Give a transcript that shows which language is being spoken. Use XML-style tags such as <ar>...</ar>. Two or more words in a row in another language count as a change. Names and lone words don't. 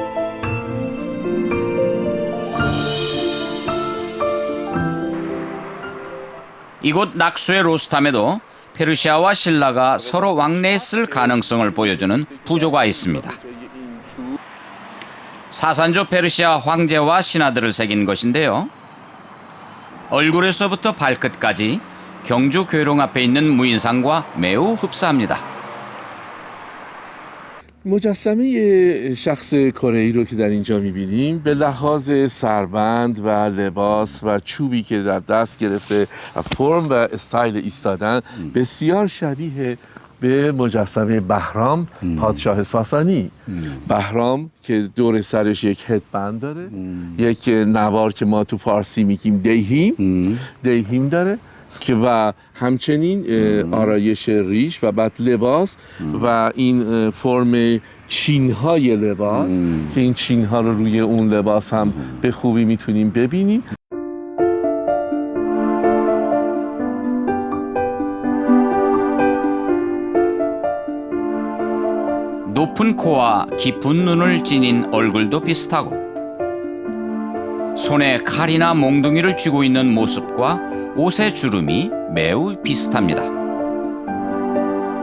<ko>이곳 낙수의 로스탐에도 페르시아와 신라가 서로 왕래했을 가능성을 보여주는 부조가 있습니다. 사산조 페르시아 황제와 신하들을 새긴 것인데요. 얼굴에서부터 발끝까지 경주 괴롱 앞에 있는 무인상과 매우 흡사합니다.</ko> <fa>مجسمه شخص کره‌ای رو که در اینجا می‌بینیم به لحاظ سربند و لباس و چوبی که در دست گرفته و فرم و استایل ایستادن بسیار شبیه به مجسمه بهرام پادشاه ساسانی. بهرام که دور سرش یک هدبند داره، یک نوار که ما تو فارسی میگیم دیهیم داره که و همچنین آرایش ریش و بعد لباس و این فرم چین‌های لباس که این چین‌ها رو روی اون لباس هم به خوبی میتونیم ببینیم.</fa> <ko>높은 코와 깊은 눈을 지닌 얼굴도 비슷하고 손에 칼이나 몽둥이를 쥐고 있는 모습과 옷의 주름이 매우 비슷합니다.</ko>